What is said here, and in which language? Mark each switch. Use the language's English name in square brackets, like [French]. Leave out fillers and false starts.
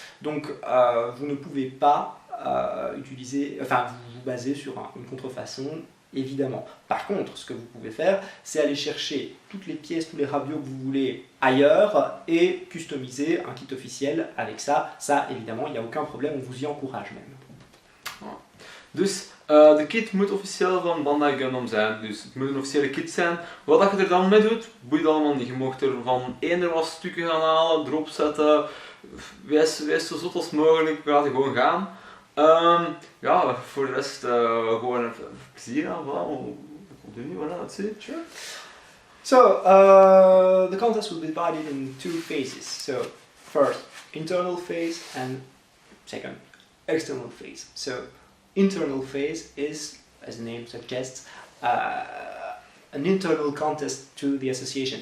[French] Donc vous ne pouvez pas vous baser sur une contrefaçon évidemment. Par contre, ce que vous pouvez faire, c'est aller chercher toutes les pièces, tous les rabios que vous voulez ailleurs et customiser un kit officiel avec ça. Ça évidemment, il n'y a aucun problème, on vous y encourage même. [Dutch] Dus de kit moet officieel van Bandai Gundam zijn, dus het moet een officiële kit zijn. Wat dat je er dan mee doet, boeit allemaal niet. Je mag er van eender wat stukken gaan halen, erop zetten, wees zo zot als mogelijk, laat het gewoon gaan. Ja, voor de rest gewoon even plezier aan, continue, voilà, [English] that's it. Sure. So, the contest will be divided in two phases. So, first, internal phase and second, external phase. So, internal phase is, as the name suggests, an internal contest to the association.